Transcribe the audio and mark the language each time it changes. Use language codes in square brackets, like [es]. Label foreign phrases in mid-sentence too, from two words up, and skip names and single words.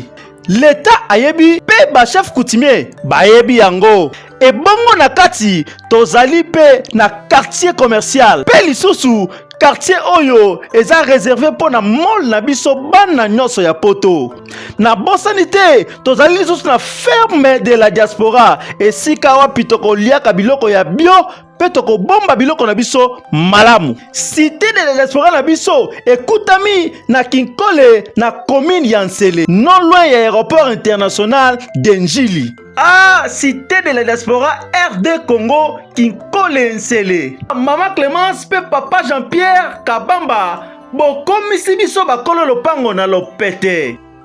[ln] L'État ayebi pe ba [fr] chef coutumier [ln] bayebi yango ebongo na kati tozali pe na [fr] quartier commercial [ln] pe lisusu [fr] quartier [ln] oyo eza [fr] réservé pour [ln] na mall na biso bana nyonso ya poto na bosani te tozali lisusu na [fr] ferme de la diaspora [ln] esika wapi tokoliaka biloko ya bio pe tokobomba biloko na biso malamu. [fr] Cité de la diaspora [ln] na biso ekutami na Kinkole na commune ya Nsele [fr] non loin [ln] ya [fr] aéroport international d'Enjili. Ah, cité de la diaspora RD Congo Kinkole Nsele. [ln] Mama Clémence pe papa Jean-Pierre Kabamba bokomisi biso bakolo lopango na lopete.